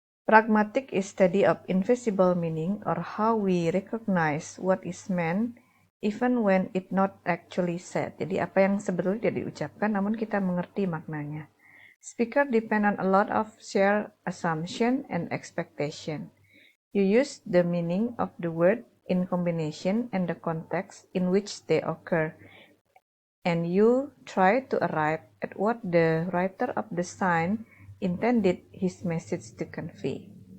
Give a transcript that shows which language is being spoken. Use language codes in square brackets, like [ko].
[en] Pragmatic is study of invisible meaning or how we recognize what is meant even when it not actually said. [id] Jadi apa yang sebetulnya tidak diucapkan namun kita mengerti maknanya. [en] Speaker depend on a lot of shared assumption and expectation. You use the meaning of the word in combination and the context in which they occur, and you try to arrive at what the writer of the sign intended his message to convey.